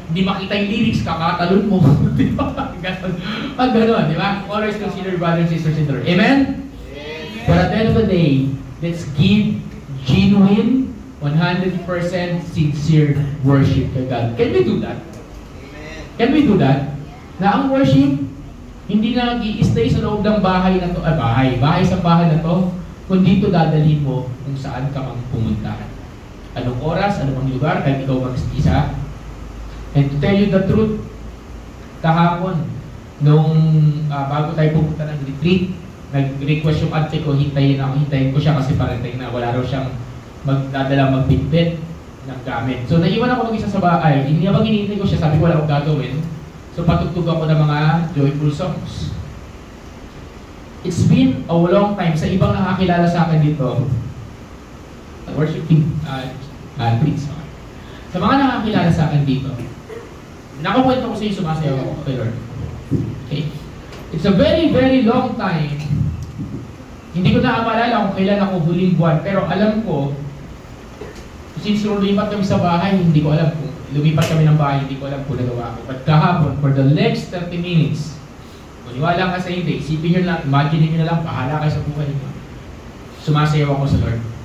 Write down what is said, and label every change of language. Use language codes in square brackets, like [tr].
[tl] Hindi makita yung lyrics, kakatalon mo. Di ba? Pag gano'n, di ba? [en] Always consider brothers and sisters in the Lord. Amen? But at the end of the day, let's give genuine, 100% sincere worship kay God. Can we do that? Can we do that? [tl] Na ang worship, hindi na nag-i-stay sa loob ng bahay na to, bahay sa bahay na to, kundi ito dadalhin mo kung saan ka mang pumunta. Anong oras, anong lugar, kahit ikaw mag-isa. [en] And to tell you the truth, [tl] kahapon, nung bago tayo pumunta ng retreat, nag-request yung ate ko, hintayin ko siya kasi parang na wala raw siyang magbitbit ng gamit. So naiwan ako mag-isa sa bahay, hindi habang hinihintay ko siya, sabi ko wala akong gagawin. So patugtog ako ng mga joyful songs. [en] It's been a long time, [tl] sa ibang nakakilala sa akin dito, [en] worship team, please. Okay. [tl] Sa mga nakakilala sa akin dito, nakakwento ko sa iyo, sumasayaw ako kay Lord. [en] Okay? It's a very, very long time. [tl] Hindi ko na maalala kung kailan ako huling buwan, pero alam ko, since lumipat kami sa bahay, hindi ko alam kung lumipat kami ng bahay, hindi ko alam kung nagawa ko. But kahapon, [en] for the next 30 minutes, [tl] maniwala ka sa hindi, isipin nyo lang, imagine nyo na lang, bahala kayo sa buhay nyo. Sumasayaw ako sa Lord.